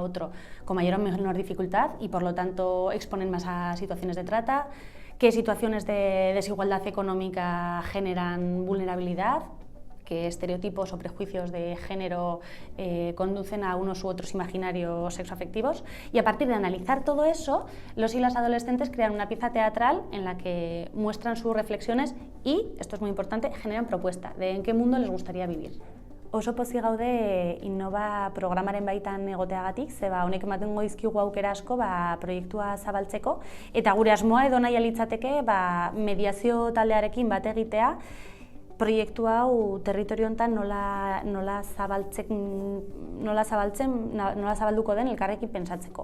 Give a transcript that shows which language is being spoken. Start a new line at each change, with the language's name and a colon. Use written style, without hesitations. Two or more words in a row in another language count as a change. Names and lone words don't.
Spanish: otro con mayor o menor dificultad y por lo tanto exponen más a situaciones de trata, qué situaciones de desigualdad económica generan vulnerabilidad, qué estereotipos o prejuicios de género conducen a unos u otros imaginarios sexoafectivos, y a partir de analizar todo eso, los y las adolescentes crean una pieza teatral en la que muestran sus reflexiones y, esto es muy importante, generan propuesta de en qué mundo les gustaría vivir.
Basque: Oso pozik gaude Innova programaren baitan egoteagatik, zeba honek ematengo dizkigu aukera asko proiektua zabaltzeko, eta gure asmoa edo nahi litzateke mediazio taldearekin bat egitea, proiektu hau territorio honetan nola zabalduko den elkarrekin pentsatzeko.